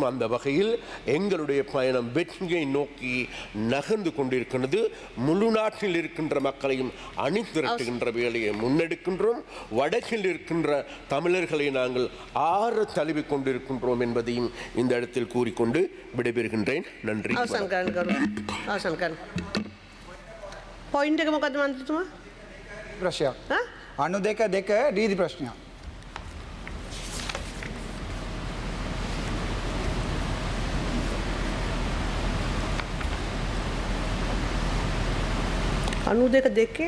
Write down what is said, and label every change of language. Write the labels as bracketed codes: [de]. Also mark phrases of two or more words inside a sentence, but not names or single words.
[ta] அந்த வகையில் எங்களுடைய பயணம் வெற்றியை நோக்கி நகர்ந்து கொண்டிருக்கிறது. முழு நாட்டில் இருக்கின்ற மக்களையும் அணிதிரட்டுகின்ற வேலையை முன்னெடுக்கின்றோம். வடக்கில் இருக்கின்ற தமிழர்களை நாங்கள் ஆறு தழுவி கொண்டிருக்கின்றோம் என்பதையும் இந்த இடத்தில் கூறிக்கொண்டு விடைபெறுகின்றேன். நன்றி. [si] අවසන් කරන්න කරු. අවසන් කරන්න. පොයින්ට් එක මොකද්ද මන්ත්‍රීතුමා? ප්‍රශ්නයක්. හා? 92 රීති ප්‍රශ්නයක්. අනු දෙක දෙකේ